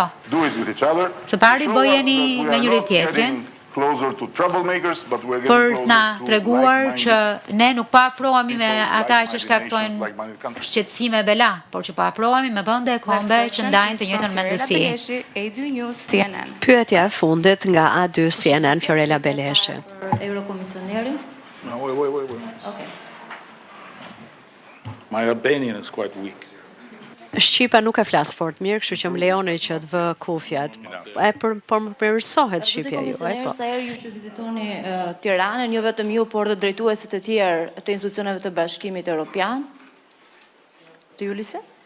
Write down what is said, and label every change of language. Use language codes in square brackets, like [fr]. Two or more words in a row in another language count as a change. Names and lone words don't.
[sq] Së pari bëjeni me njëri tjetrin për na treguar që ne nuk po afrohemi me ata që shkaktojnë shqetësime bela, por që po afrohemi me vende e kombe që ndajnë të njëjtën mendësi. Pyetja e fundit nga A2 CNN, Fiorella Beleshi. Eurokomisioneri. [en] My Albanian is quite weak. [sq] Shqipa nuk e flas fort mirë, kështu që më lejoni që të vë kufjat. Por më përmirësohet shqipja ju, po. Sa herë ju që vizitoni Tiranën, jo vetëm ju, por dhe drejtuesit e tjerë të institucioneve të Bashkimit Evropian? Të Julise?